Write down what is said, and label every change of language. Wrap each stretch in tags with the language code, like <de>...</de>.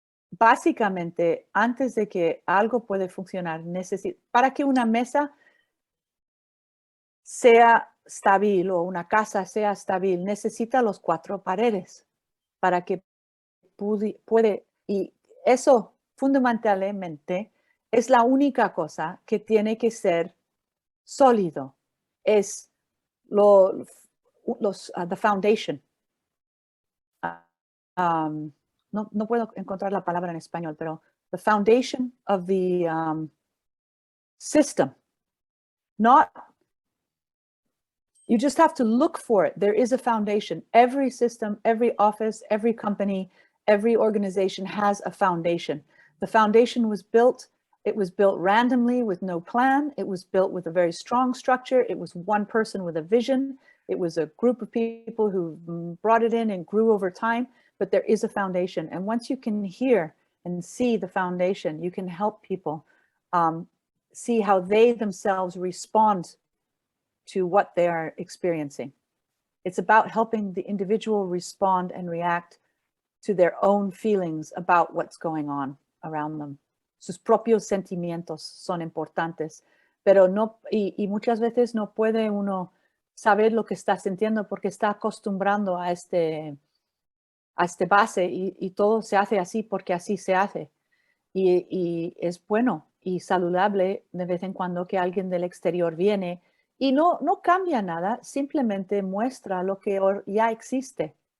<es>Básicamente, antes de que algo puede funcionar, para que una mesa sea estable o una casa sea estable, necesita los 4 paredes para que puede, y eso fundamentalmente es la única cosa que tiene que ser sólido.</es> <en>es the foundation.</en> <es>No puedo encontrar la palabra en español, pero</es> <en>the foundation of the system. You just have to look for it. There is a foundation. Every system, every office, every company, every organization has a foundation. The foundation was built. It was built randomly with no plan. It was built with a very strong structure. It was one person with a vision. It was a group of people who brought it in and grew over time, but there is a foundation. And once you can hear and see the foundation, you can help people see how they themselves respond to what they are experiencing. It's about helping the individual respond and react to their own feelings about what's going on around them.</en> <es>Sus propios sentimientos son importantes, pero no, y muchas veces no puede uno saber lo que está sintiendo porque está acostumbrando a este base y todo se hace así porque así se hace. Y es bueno y saludable de vez en cuando que alguien del exterior viene y no cambia nada, simplemente muestra lo que ya existe.</es>